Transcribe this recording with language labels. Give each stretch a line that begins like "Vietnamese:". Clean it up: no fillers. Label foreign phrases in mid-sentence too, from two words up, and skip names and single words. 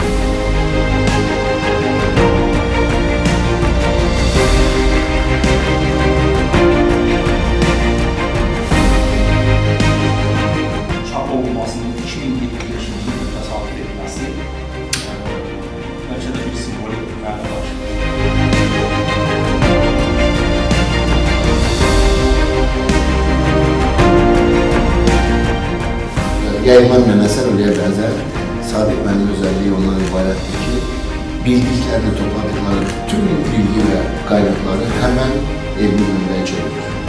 Azerbaijani: Çap olunmasının 2025 yılında təsadüf etməsi bəlkə də bir simvolik məna daşıyır.
Turkish: Yayınlanmayan eser oraya benzer. Sadık Mənim özelliği ondan ibarettir ki, bildiklerini topladıkları tüm bilgi ve kaynakları hemen elinin önünden çevirir.